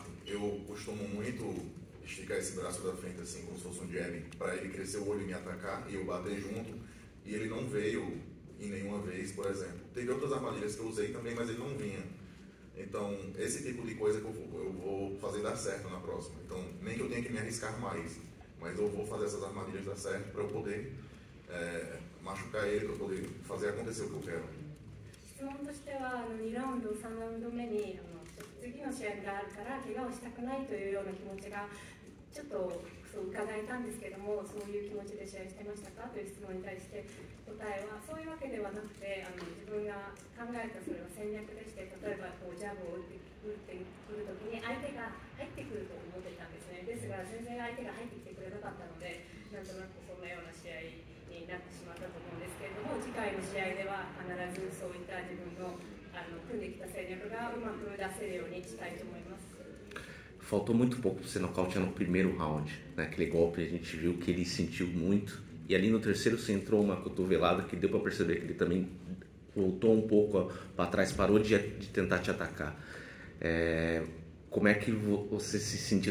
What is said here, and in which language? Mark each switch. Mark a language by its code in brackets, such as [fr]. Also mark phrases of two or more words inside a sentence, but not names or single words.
[pt] Eu costumo muito esticar esse braço da frente assim como se fosse um jab para ele crescer o olho e me atacar e eu bater junto, e ele não veio em nenhuma vez, por exemplo. Teve outras armadilhas que eu usei também, mas ele não vinha. Então, esse tipo de coisa que eu vou fazer dar certo na próxima. Então, nem que eu tenha que me arriscar mais, mas eu vou fazer essas armadilhas dar certo para eu poder machucar ele, para eu poder fazer acontecer o que eu quero. [ja] 質問としては2ラウンド、3ラウンド目に次の試合があるから怪我をしたくないというような気持ちがちょっとそう伺えたんですけども、そういう気持ちで試合してましたかという質問に対して答えはそういうわけではなくて、自分が考えたそれは戦略でして、例えばこうジャブを打ってくるときに相手が入ってくると思ってたんですね。ですが全然相手が入ってきてくれなかったので、なんとなくそんなような試合になってしまったと思うんですけれども、次回の試合では必ずそういった自分の組んできた戦略がうまく出せるようにしたいと思います。 [pt] Faltou muito pouco para você nocautear no primeiro round, né? Aquele golpe a gente viu que ele sentiu muito, e ali no terceiro você entrou uma cotovelada que deu para perceber que ele também voltou um pouco para trás, parou de tentar te atacar. Como é que você se sentiu?